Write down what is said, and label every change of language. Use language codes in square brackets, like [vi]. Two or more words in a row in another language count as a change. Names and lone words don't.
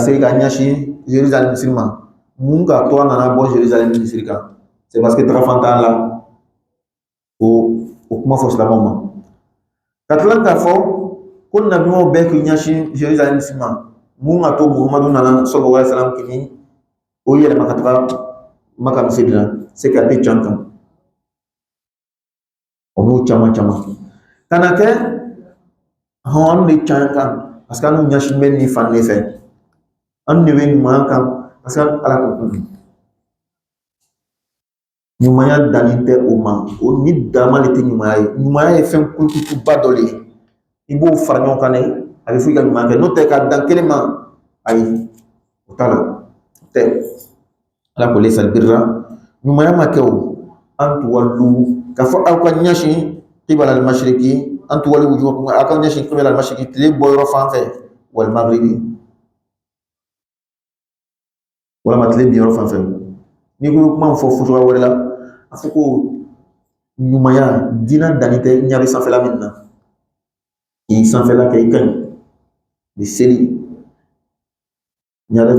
[bm] se ka ɲɛsin Jérusalem misiri ma mun ka to a nana bɔ Jérusalem misiri kan [fr] c'est parce que [bm] tagafan t'a la o kuma fɔ silamɛw ma ka tila k'a fɔ ko nabiɲumanw bɛɛ k'i ɲɛsin Jérusalem misiri ma mun ka to Muhamadu nana [ar] صلى الله عليه وسلم [bm] kini o yɛlɛma ka taga Maka misiri la [fr] c'est que [bm] a tɛ can kan o n'o caman caman kana kɛ an de can kan [fr] parce que [bm] an n'u ɲɛsin bɛ nin fan de fɛ an de bɛ ɲuman kan [fr] parce que [bm] ala ko ɲumanya dannen tɛ o ma o ni dama de tɛ ɲumanya ye ɲumanya ye fɛn kuntuba dɔ de ye i b'o fara ɲɔgɔn kan dɛ a bɛ fɔ i ka ɲuman kɛ n'o tɛ ka dan kelen ma ayi o t'a la o tɛ ala ko [ar] ليس البر [bm] ɲumanya ma kɛ o [ar] أن تولوا [bm] ka fɔ aw ka ɲɛsin [ar] قبل المشرق أن تولوا وجوهكم [bm] aw ka ɲɛsin [ar] قبل المشرق [bm] tile bɔyɔrɔ fan fɛ [ar] والمغرب [bm] walama tile binyɔrɔ fan fɛ n'i ko kuma fɔ cogoya wɛrɛ la a fɔ ko ɲumanya diina danni tɛ ɲabi sanfɛla min na k'i sanfɛla kɛ i ka ɲi ni seli ɲaga